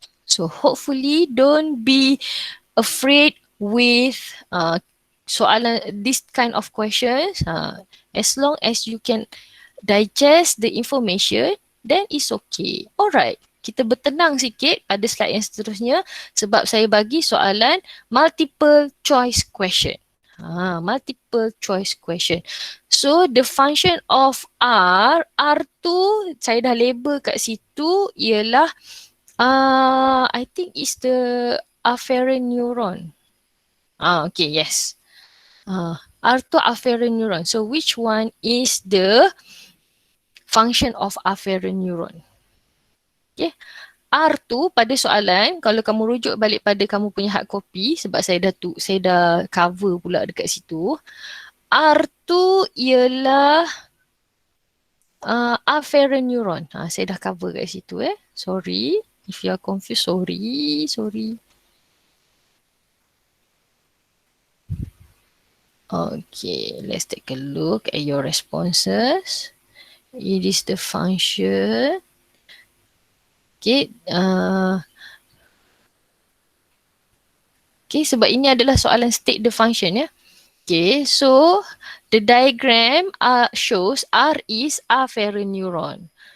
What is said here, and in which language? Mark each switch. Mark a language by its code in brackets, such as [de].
[en] So hopefully don't be afraid with soalan, this kind of questions. As long as you can digest the information, then it's okay. [ms] Alright, kita bertenang sikit pada slide yang seterusnya sebab saya bagi soalan multiple choice question. [en] Multiple choice question. So the function of R [ms] tu saya dah label kat situ ialah [en] I think it's the afferent neuron. Okay, yes. R2 afferent neuron. So which one is the function of afferent neuron? [ms] Okay. R2 pada soalan, kalau kamu rujuk balik pada kamu punya hard copy, sebab saya dah cover pula dekat situ. R2 ialah afferent neuron. Saya dah cover kat situ Sorry. [en] If you are confused, sorry. Okay, let's take a look at your responses. It is the function. Okay, okay, [ms] sebab ini adalah soalan [en] state the function Okay, so the diagram shows R is afferent neuron.